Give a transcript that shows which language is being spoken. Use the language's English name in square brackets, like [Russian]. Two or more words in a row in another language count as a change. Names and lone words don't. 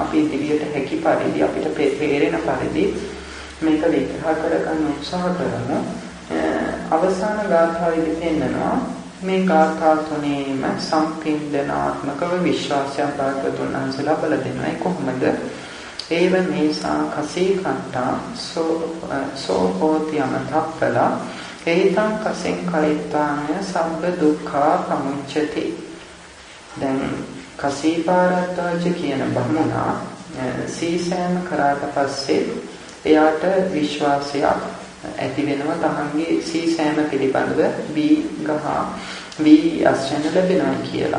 [Sinhala] අපි ඉදිරියට හැකි පරිදි අපිට තේරෙන පරිදි මේක විග්‍රහ කරගන්න උත්සාහ කරමු. අවසාන ගාථාවේදී පෙන්නනවා මේ ගාථා තුනේම සම්පින්දනාත්මකව විශ්වාසයක් භාගතුන් වහන්සේලා බල දෙනවා. ඒ කොහොමද? [Pali] ඒව මේසා කසේ කට්ටා සෝ හෝති අමතප්පලා ඒතං කසෙන් කලිතාය සබ්බ දුක්ඛා පමුච්චති. [Sinhala] දැන් කසීපාරද්දාජ කියන බමුණා සීසෑම කරාට පස්සේ එයාට විශ්වාසයක් ඇති වෙනවා තමන්ගේ සීසෑම පිළිබඳව වී අස්වැන්න ලැබෙනවා කියලා.